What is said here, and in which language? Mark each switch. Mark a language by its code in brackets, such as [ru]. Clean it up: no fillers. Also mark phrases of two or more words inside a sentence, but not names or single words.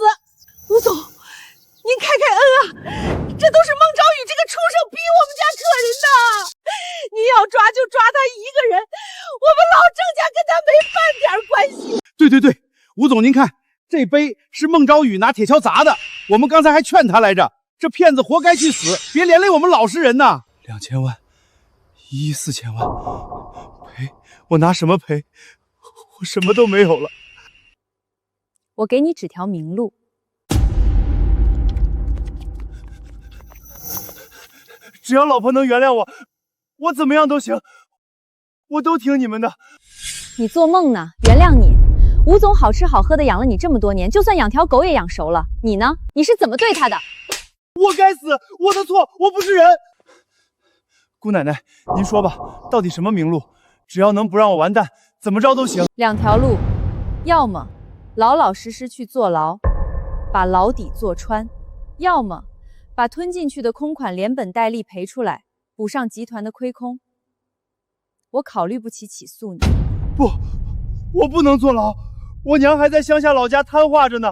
[zh] 吴总，您开恩啊！这都是孟昭雨这个畜生逼我们家客人的，您要抓就抓他一个人，我们老郑家跟他没半点關係。對，吳總您看，這杯是孟昭雨拿鐵鍬砸的，我們剛才還勸他來着，這騙子活該去死，別連累我們老實人吶。 2000萬，1億4千萬，賠？我拿什麼賠？我什麼都沒有了。我給你指條明路。只要老婆能原諒我，我怎麼樣都行，我都聽你們的。你做夢呢？原諒你？吳總好吃好喝的養了你這麼多年，就算養條狗也養熟了。你呢？你是怎麼對他的？我該死，我的錯，我不是人。姑奶奶，您說吧，到底什麼明路？只要能不讓我完蛋，怎麼着都行。兩條路，要麼老老實實去坐牢，把牢底坐穿，要麼把吞進去的空款連本帶利賠出來，補上集團的虧空。我考慮不起起訴你。不，我不能坐牢，我娘還在鄉下老家癱瘓着呢。